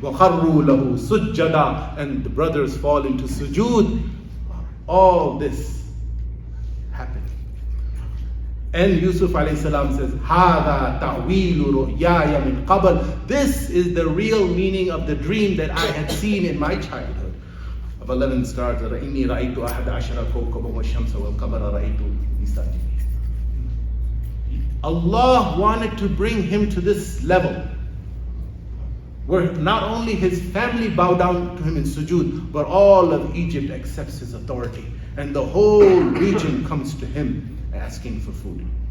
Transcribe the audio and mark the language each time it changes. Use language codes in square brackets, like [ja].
[ar] وَخَرُّوا لَهُ سُجَّدًا. [en] And the brothers fall into sujood. All this happened. And Yusuf alayhi salam says, [ar] هَذَا تَعْوِيلُ رُؤْيَايَ مِنْ قَبْلِ. [en] This is the real meaning of the dream that I had seen in my childhood. Of 11 stars, [ar] إِنِّي رَأَيْتُ أَحَدَ عَشَرَ كَوْكَبًا وَالشَّمْسَ وَالْقَمَرَ رَأَيْتُ لِسَاجِدِينَ. [en] Allah wanted to bring him to this level where not only his family bow down to him in sujood, but all of Egypt accepts his authority. And the whole region comes to him asking for food.